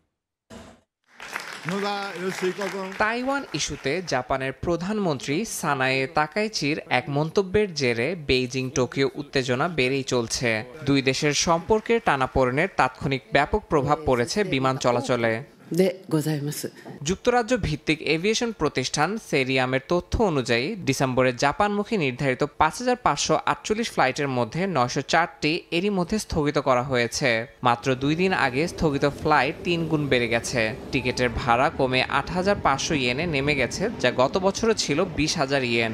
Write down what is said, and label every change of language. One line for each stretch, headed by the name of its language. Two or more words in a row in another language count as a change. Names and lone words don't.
Bangla: তাইওয়ান ইস্যুতে জাপানের প্রধানমন্ত্রী সানায়ে তাকাইচির এক মন্তব্যের জেরে বেইজিং টোকিও উত্তেজনা বেড়েই চলছে। দুই দেশের সম্পর্কের টানাপোড়েনের তাৎক্ষণিক ব্যাপক প্রভাব পড়েছে বিমান চলাচলে।
Japanese: でございます。
Bangla: যুক্তরাজ্য ভিত্তিক এভিয়েশন প্রতিষ্ঠান সেরিয়ামের তথ্য অনুযায়ী ডিসেম্বরে জাপানমুখী নির্ধারিত ৫,৫৪৮ ফ্লাইটের মধ্যে ৯০৪টি এরই মধ্যে স্থগিত করা হয়েছে। মাত্র 2 দিন আগে স্থগিত ফ্লাইট 3 গুণ বেড়ে গেছে। টিকিটের ভাড়া কমে ৮,৫০০ ইয়েনে নেমে গেছে, যা গত বছরও ছিল ২০,০০০ ইয়েন।